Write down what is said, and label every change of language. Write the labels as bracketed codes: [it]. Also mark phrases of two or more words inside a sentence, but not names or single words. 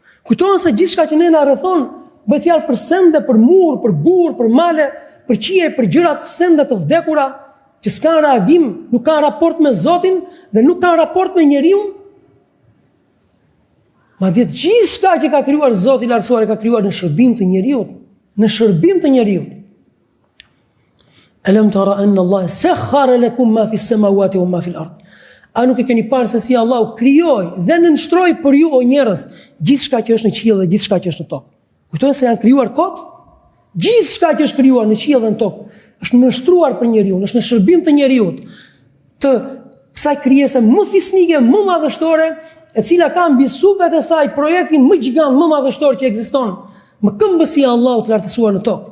[sq] Kujtohen se gjithçka që ne na rrethon bëhet fjalë për sende, për mur, për gur, për male, për qije, për gjëra të sende të vdekura, që s'kan reagim, nuk kanë raport me Zotin dhe nuk kanë raport me njeriu. Madje gjithçka që ka krijuar Zoti i lartësuar e ka krijuar në shërbim të njeriu, në shërbim të njeriu. [ar] ألم تر أن الله سخر لكم ما في السماوات وما في الأرض. [sq] A nuk e keni parë se si Allahu krijoi dhe nënshtroi për ju o njerëz gjithçka që është në qiell dhe gjithçka që është në tokë. Kujtoni se janë krijuar kot? Gjithçka që është krijuar në qiell dhe në tokë është nënshtruar për njeriu, është në shërbim të njeriu, të kësaj krijese më fisnike, më madhështore, e cila ka mbi supet e saj projektin më gjigant, më madhështor që ekziston, më këmbësi Allahut të lartësuar në tokë.